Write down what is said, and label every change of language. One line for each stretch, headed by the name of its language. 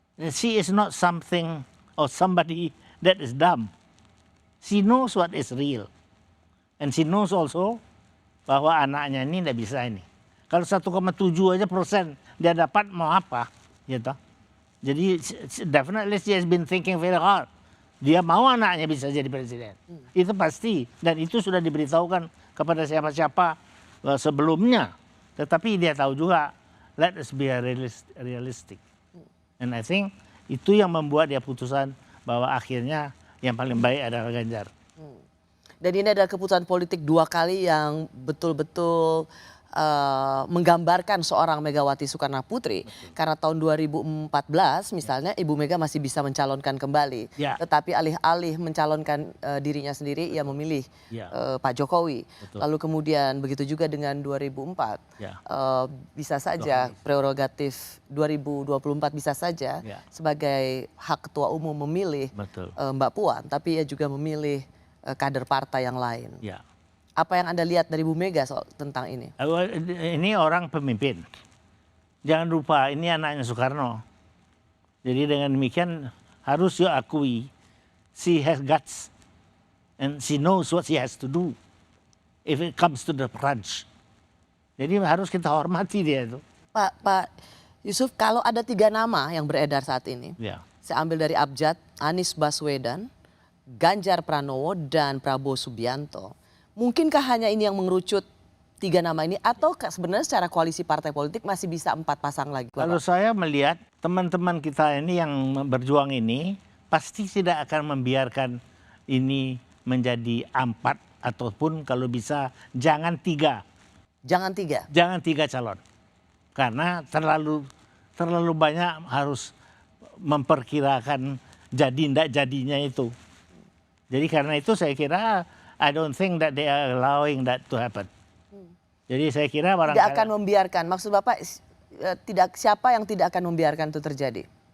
English: She is not something or somebody that is dumb. She knows what is real. And she knows also
Indonesian: bahwa anaknya ini tidak bisa ini. Kalau 1,7 aja persen dia dapat mau apa, gitu. Jadi
English: definitely she has been thinking very hard.
Indonesian: Dia mau anaknya bisa jadi presiden. Itu pasti. Dan itu sudah diberitahukan kepada siapa-siapa sebelumnya. Tetapi dia tahu juga,
English: let us be realistic. And I think
Indonesian: itu yang membuat dia putusan bahwa akhirnya yang paling baik adalah Ganjar. Dan ini adalah keputusan politik 2 kali yang betul-betul menggambarkan seorang Megawati Soekarno Putri. Karena tahun 2014 misalnya Ibu Mega masih bisa mencalonkan kembali. Tetapi alih-alih mencalonkan dirinya sendiri, ia memilih Pak Jokowi. Betul. Lalu kemudian begitu juga dengan 2004. Bisa saja prerogatif 2024 bisa saja sebagai hak ketua umum memilih Mbak Puan. Tapi ia juga memilih kader partai yang lain. Apa yang Anda lihat dari Bu Mega soal tentang ini? Ini orang pemimpin. Jangan lupa ini anaknya Soekarno. Jadi dengan demikian harus
English: you
Indonesian: akui,
English: she has guts and she knows what she has to do if it comes to the crunch.
Indonesian: Jadi harus kita hormati dia itu. Pak Yusuf, kalau ada 3 nama yang beredar saat ini, Ya. saya ambil dari Abjad, Anies Baswedan, Ganjar Pranowo, dan Prabowo Subianto. Mungkinkah hanya ini yang mengerucut 3 nama ini, atau sebenarnya secara koalisi partai politik masih bisa 4 pasang lagi? Kalau saya melihat teman-teman kita ini yang berjuang ini pasti tidak akan membiarkan ini menjadi 4 ataupun kalau bisa jangan 3. Jangan 3? Jangan 3 calon. Karena terlalu banyak harus memperkirakan jadi tidak jadinya itu. Jadi karena itu saya kira
English: I don't think that they are allowing that to happen.
Indonesian: Jadi saya kira barangkali tidak akan membiarkan. Maksud Bapak siapa yang tidak akan membiarkan itu terjadi?